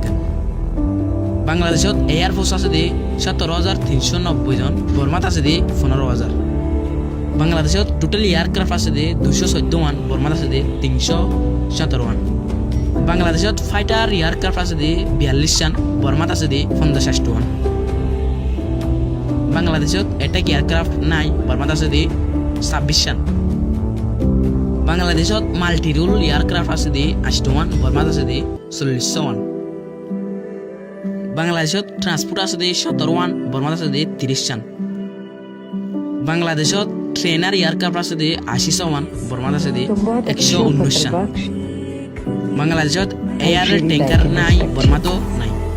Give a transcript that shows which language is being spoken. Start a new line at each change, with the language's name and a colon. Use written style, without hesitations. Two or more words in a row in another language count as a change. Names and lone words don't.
Assamese: বাংলাদেশত এয়ারফোর্স আছে দে 17,390 জন, বর্মাত আছে দে 15,000। বাংলাদেশত
English: total aircraft
Assamese: আছে দে 214, বর্মাত আছে দে 317। বাংলাদেশত
English: fighter aircraft
Assamese: আছে দে 42, বর্মাত আছে দে 50। বাংলাদেশত
English: attack aircraft
Assamese: নাই, বর্মাত আছে দে 26। বাংলাদেশত
English: multi role aircraft
Assamese: আছে দে 8, বর্মাত আছে দে 40। বাংলাদেশত ট্রান্সপোর্ট আছে দে 17, বর্মাত আছে দে 30। বাংলাদেশত
English: trainer aircraft
Assamese: আছে দে 80, বর্মাত আছে দে 119। বাংলাদেশত
English: air tanker
Assamese: নাই, বর্মাতো নাই।